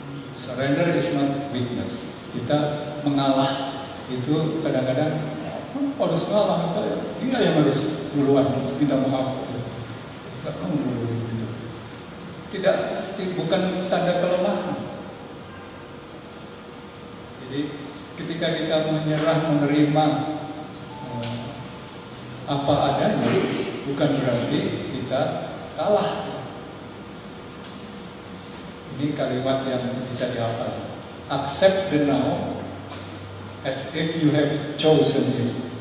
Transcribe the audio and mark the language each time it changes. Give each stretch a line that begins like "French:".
English: Surrender is not weakness.
Indonesian: Kita mengalah itu kadang-kadang harus ngalah saya. Dia yang harus duluan minta maaf. Tidak mau dulu gitu. Tidak, bukan tanda kelemahan. Jadi ketika kita menyerah, menerima apa adanya, bukan berarti kita kalah. Ini kalimat yang bisa dihafal.
English: Accept the now as if you have chosen it.